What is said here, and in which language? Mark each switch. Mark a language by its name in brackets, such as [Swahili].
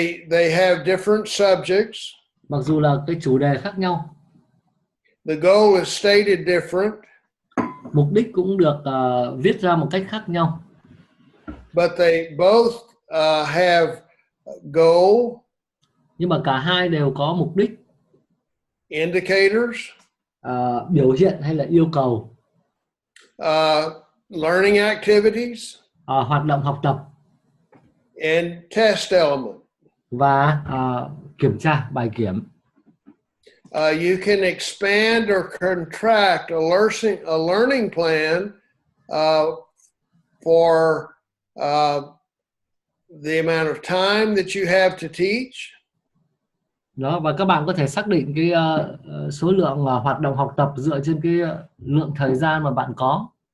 [English] They have different subjects. [Vietnamese] Mặc dù là cái chủ đề khác nhau. [English] The goal is stated different. [Vietnamese] Mục đích cũng được viết ra một cách khác nhau. [English] But they both have goal. [Vietnamese] Nhưng mà cả hai đều có mục đích. [English] Indicators. [Vietnamese] Biểu hiện hay là yêu cầu. [English] Learning activities. [Vietnamese] Hoạt động học tập. [English] And test element. [Vietnamese] Và kiểm tra, bài kiểm. [English] You can expand or contract a learning plan for the amount of time that you have to teach. [Vietnamese] Đó, và các bạn có thể xác định cái số lượng hoạt động học tập dựa trên cái lượng thời gian mà bạn có.